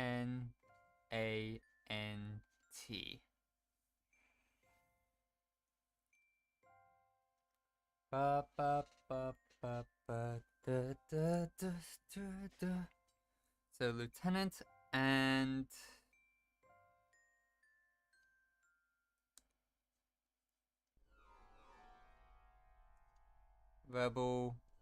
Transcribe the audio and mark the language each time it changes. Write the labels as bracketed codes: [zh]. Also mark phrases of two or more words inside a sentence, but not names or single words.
[en] T-E-N-A-N-T. Ba, ba, ba, ba, ba, da, da, da, da, da. So Lieutenant and Rebel.